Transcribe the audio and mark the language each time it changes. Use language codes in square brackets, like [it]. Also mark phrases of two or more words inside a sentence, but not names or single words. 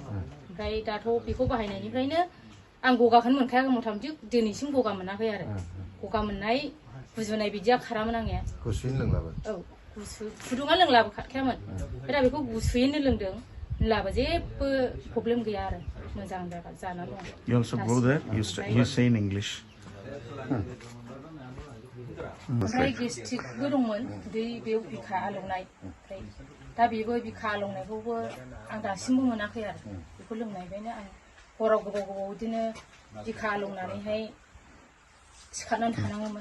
[brx] ओमफ्राय दाथ' बेखौ बाहायनायनिफ्रायनो आं गगाखौनो मोनखायाखै, मथा मथि दिनैसिम गगा मोनाखै आरो। गगा मोननाय गुजुनाय बिदिया खारामोन आंनिया। गुसुयैनो लोंलाबो? औ, गुसु फुदुंना लोंलाबो खारखायामोन। ओमफ्राय दा बेखौ गुसुयैनो लोंदों, होनब्लाबो जेबो प्रब्लेम गैया आरो, मोजां जाना दं। [en] You also go there? You say in English. [brx] ओमफ्राय गेस्ट्रिकबो दंमोन, बेयाव बिखा आलौनाय। ओमफ्राय दा बेबो बिखा आलौनायखौबो आं दासिमबो मोनाखै आरो। बेखौ लोंनायनिफ्रायनो आं हराव गोबाव बिदिनो बिखा आलौनानैहाय सिखारनानै थानाङोमोन।